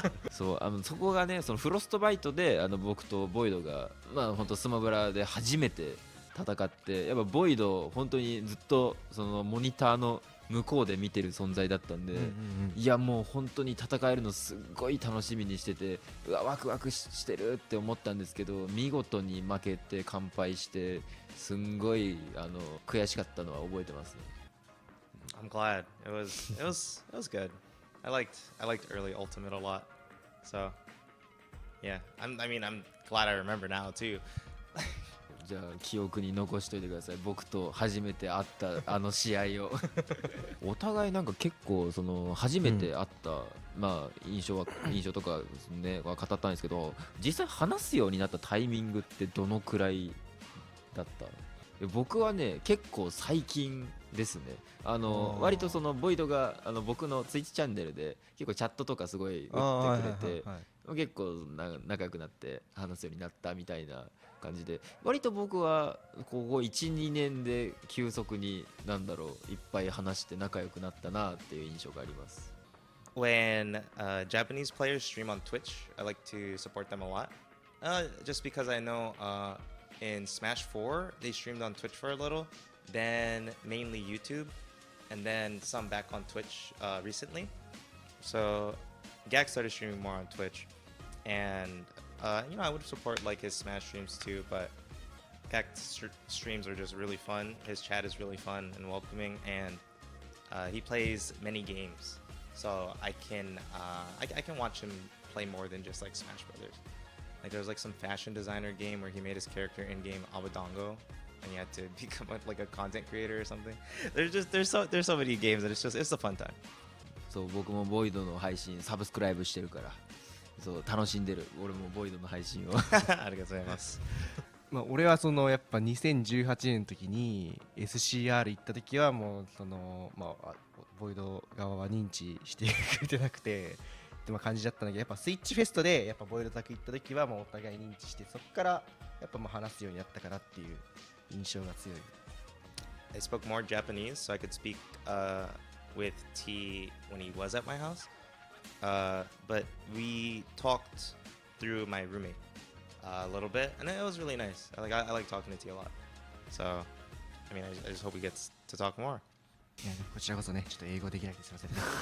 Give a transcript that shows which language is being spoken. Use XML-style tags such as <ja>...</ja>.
<ja>そうそこがねそのフロストバイトで僕とボイドがまあ本当スマブラで初めて戦ってやっぱボイド本当にずっとそのモニターの向こうで見てる存在だったんで、いやもう本当に戦えるのすっごい楽しみにしててうわワクワクしてるって思ったんですけど見事に負けて完敗してすんごい悔しかったのは覚えてますね。</ja> <en>I'm glad. It was good. I liked early Ultimate a lot. So yeah, I'm glad I remember now too.</en> <ja>じゃあ記憶に残しといてください。僕と初めて会った試合をお互いなんか結構その初めて会った、まあ印象とかねは語ったんですけど実際話すようになったタイミングってどのくらいだった？僕はね結構最近ですね。割とそのボイドが僕のツイッチチャンネルで結構チャットとかすごい打ってくれて結構仲良くなって話すようになったみたいな感じで割と僕はここ 1,2 年で急速にいっぱい話して仲良くなったなっていう印象があります。</ja> <en>When Japanese players stream on Twitch, I like to support them a lot. Just because I know in Smash 4 they streamed on Twitch for a little, then mainly YouTube, and then some back on Twitch recently. So Gak started streaming more on Twitch, and I would support like his Smash streams too. But Gak's streams are just really fun. His chat is really fun and welcoming, and he plays many games, so I can watch him play more than just like Smash Brothers. Like there was like some fashion designer game where he made his character in game Abadongo, and you had to become like a content creator or something. There's so many games, and it's a fun time.</en> <ja>そう僕もボイドの配信サブスクライブしてるからそう楽しんでる。俺もボイドの配信をありがとうございます。まあ俺はそのやっぱ2018年の時に SCR 行った時はもうそのまあボイド側は認知してくれてなくてって感じだったんだけどやっぱスイッチフェストでやっぱボイド宅行った時はもうお互い認知してそこからやっぱまあ話すようになったからっていう印象が強い。</ja> <en>I spoke more Japanese, so I could speak with T when he was at my house. But we talked through my roommate a little bit, and it was really nice. I like talking to T a lot. So, I mean, I just hope we get to talk more.</en> <ja>いやこちらこそねちょっと英語できなくてすいませんね。</ja>